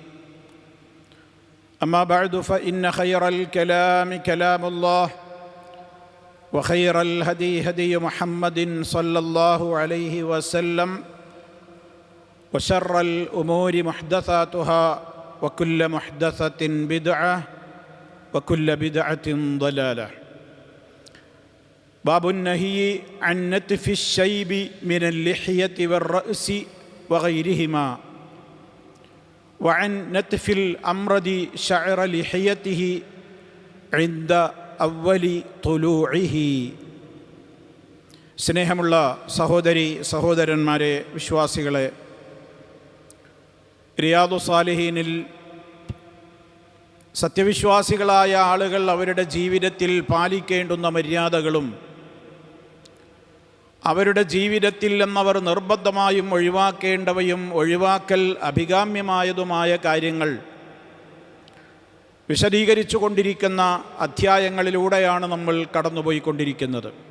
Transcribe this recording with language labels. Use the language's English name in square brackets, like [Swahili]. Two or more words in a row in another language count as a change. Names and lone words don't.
[Arabic] أما بعد فإن خير الكلام كلام الله وخير الهدي هدي محمد صلى الله عليه وسلم وشر الأمور محدثاتها وكل محدثة بدعة وكل بدعة ضلالة. باب النهي عن نتف الشيب من اللحية والرأس وغيرهما وعن نتف الأمرد شعر لحيته عند أول طلوعه. [Malayalam] സ്നേഹമുള്ള സഹോദരി സഹോദരന്മാരെ, വിശ്വാസികളെ, റിയാദു സാലിഹീനിൽ സത്യവിശ്വാസികളായ ആളുകൾ അവരുടെ ജീവിതത്തിൽ പാലിക്കേണ്ടുന്ന മര്യാദകളും അവരുടെ ജീവിതത്തിൽ എന്നവർ നിർബന്ധമായും ഒഴിവാക്കേണ്ടവയും ഒഴിവാക്കൽ അഭികാമ്യമായതുമായ കാര്യങ്ങൾ വിശദീകരിച്ചു കൊണ്ടിരിക്കുന്ന അധ്യായങ്ങളിലൂടെയാണ് നമ്മൾ കടന്നുപോയിക്കൊണ്ടിരിക്കുന്നത്.